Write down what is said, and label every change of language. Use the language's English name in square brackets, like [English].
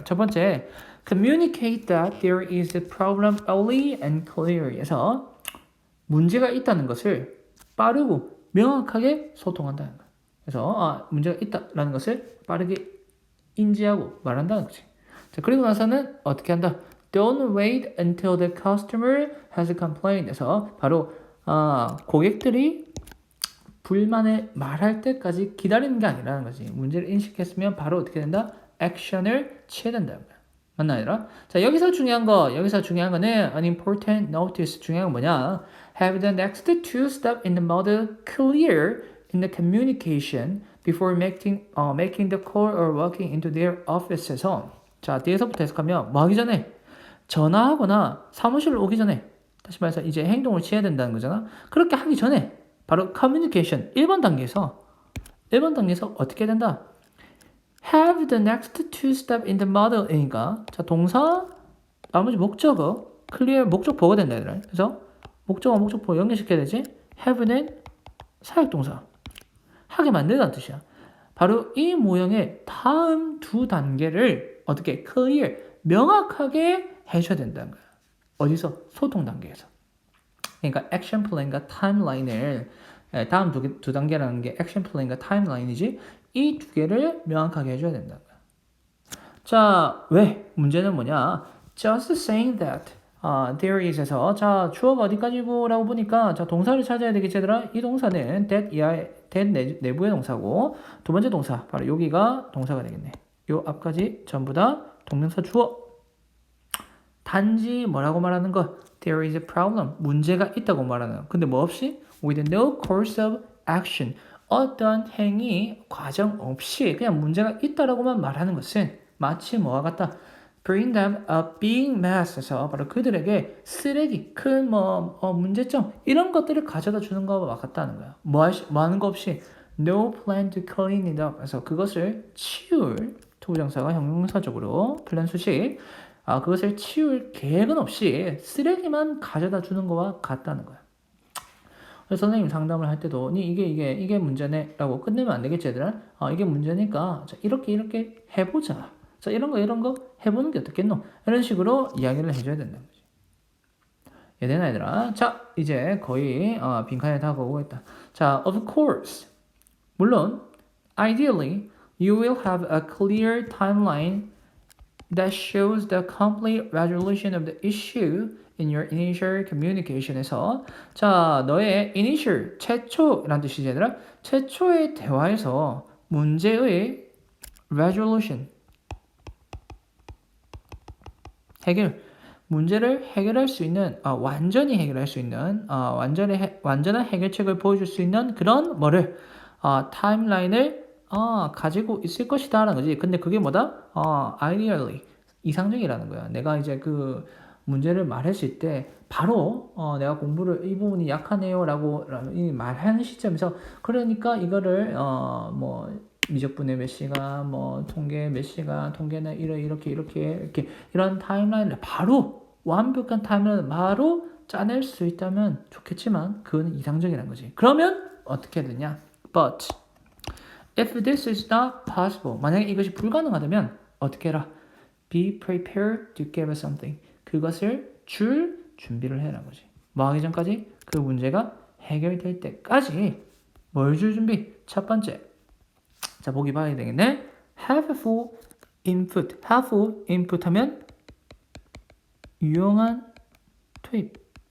[English] 첫 번째, communicate that there is a problem early and clear에서 [Korean] 문제가 있다는 것을 빠르고 명확하게 소통한다는 거야. 그래서 문제가 있다라는 것을 빠르게 인지하고 말한다는 거지. 자, 그리고 나서는 어떻게 한다? [English] Don't wait until the customer has a complaint. [Korean] 에서 바로 고객들이 불만을 말할 때까지 기다리는 게 아니라는 거지. 문제를 인식했으면 바로 어떻게 된다? 액션을 취해야 된다는 거야. 맞나 얘들아? 자, 여기서 중요한 거는 [English] an important notice. [Korean] 중요한 건 뭐냐? [English] Have the next two steps in the model clear in the communication before making the call or walking into their office에서 [Korean] 자, 뒤에서부터 해석하면 뭐 하기 전에 전화하거나 사무실로 오기 전에 다시 말해서 이제 행동을 취해야 된다는 거잖아. 그렇게 하기 전에 바로 communication 1번 단계에서 어떻게 된다? [English] Have the next two steps in the model이니까 [Korean] 자, 동사 나머지 목적어 [English] clear 목적보가 된다 얘들아. [Korean] 그래서 목적어 목적보 연결시켜야 되지. have는 사역동사 하게 만들다는 뜻이야. 바로 이 모형의 다음 두 단계를 어떻게 clear 명확하게 해줘야 된다는 거야. 어디서? 소통 단계에서. 그러니까 액션 플랜과 타임라인을 다음 두 단계라는 게 액션 플랜과 타임라인이지. 이 두 개를 명확하게 해줘야 된다는 거야. 자, 왜? 문제는 뭐냐? [English] Just saying that there is [Korean] 에서 자, 주어가 어디까지고 라고 보니까 자, 동사를 찾아야 되겠지 얘들아. 이 동사는 that 내부의 동사고 두 번째 동사 바로 여기가 동사가 되겠네. 요 앞까지 전부 다 동명사 주어. 단지 뭐라고 말하는 거? [English] There is a problem. [Korean] 문제가 있다고 말하는 거. 근데 뭐 없이? [English] With no course of action. [Korean] 어떤 행위, 과정 없이 그냥 문제가 있다라고만 말하는 것은 마치 뭐와 같다? [English] Bring them a big mess [Korean] 에서 바로 그들에게 쓰레기, 큰 문제점 이런 것들을 가져다 주는 것과 같다는 거야. 뭐 하는 거 없이 [English] no plan to clean it up. [Korean] 그래서 그것을 치울 투부정사가 형용사적으로 플랜 수식 그것을 치울 계획은 없이 쓰레기만 가져다 주는 것과 같다는 거야. 그래서 선생님 상담을 할 때도 이게 문제네 라고 끝내면 안 되겠지 얘들아. 이게 문제니까 자, 이렇게 해보자. 자, 이런 거 해보는 게 어떻겠노? 이런 식으로 이야기를 해줘야 된다는 거지. 얘들아 얘들아. 자, 이제 거의 빈칸에 다 가고 있다. [English] 자, of course. 물론 ideally you will have a clear timeline that shows the complete resolution of the issue in your initial communication에서 자, 너의 initial, [Korean] 최초라는 뜻이지 얘들아. 최초의 대화에서 문제의 resolution, 문제를 해결할 수 있는 완전히 해결할 수 있는 완전한 해결책을 보여줄 수 있는 그런 타임라인을 가지고 있을 것이다 라는 거지. 근데 그게 뭐다? ideally 이상적이라는 거야. 내가 이제 문제를 말했을 때 바로 내가 공부를 이 부분이 약하네요라고 말하는 시점에서 그러니까 이거를 뭐 미적분의 몇 시간, 뭐 통계 몇 시간, 통계는 이렇게 이런 타임라인을 바로 완벽한 타임라인을 바로 짜낼 수 있다면 좋겠지만 그건 이상적이라는 거지. 그러면 어떻게 되냐? [English] But if this is not possible, [Korean] 만약에 이것이 불가능하다면 어떻게 해라? [English] Be prepared to give us something. [Korean] 그것을 줄 준비를 해라는 거지. 뭐 하기 전까지? 그 문제가 해결될 때까지 뭘 줄 준비? 첫 번째. 자, 보기 봐야 되겠네. [English] Have full input. Have full input [Korean] 하면 유용한 투입.